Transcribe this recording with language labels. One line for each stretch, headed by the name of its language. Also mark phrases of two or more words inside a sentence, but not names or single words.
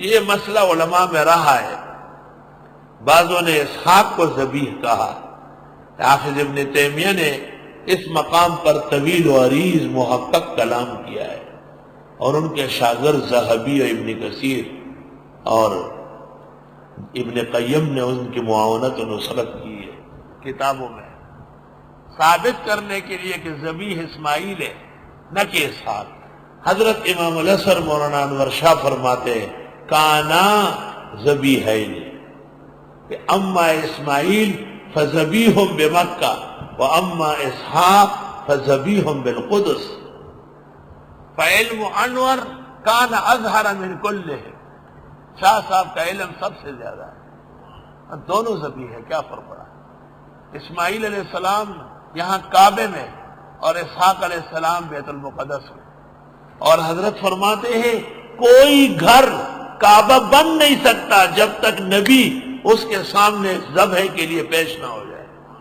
Urdu: یہ مسئلہ علماء میں رہا ہے، بعضوں نے اسحاق کو ذبیح کہا، حافظ ابن تیمیہ نے اس مقام پر طویل و عریض محقق کلام کیا ہے، اور ان کے شاگرد ذہبی اور ابن کثیر اور ابن قیم نے ان کی معاونت و نصرت کی ہے کتابوں میں، ثابت کرنے کے لیے کہ ذبیح اسماعیل ہے نہ کہ اسحاق۔ حضرت امام الحسن مولانا انور شاہ فرماتے ہیں
Arabic: کانا ذبیحین،
Urdu: کہ
Arabic: اما اسماعیل فذبیح بمکہ و اما اسحاق فذبیح بالقدس، فعلم انور کان اظہر من کلہ،
Urdu: شاہ صاحب کا علم سب سے زیادہ ہے، دونوں ذبیح ہے، کیا فرق پڑا؟ اسماعیل علیہ السلام یہاں کعبے میں اور اسحاق علیہ السلام بیت المقدس میں، اور حضرت فرماتے ہیں کوئی گھر کعبہ بن نہیں سکتا جب تک نبی اس کے سامنے ذبح کے لیے پیش نہ ہو جائے۔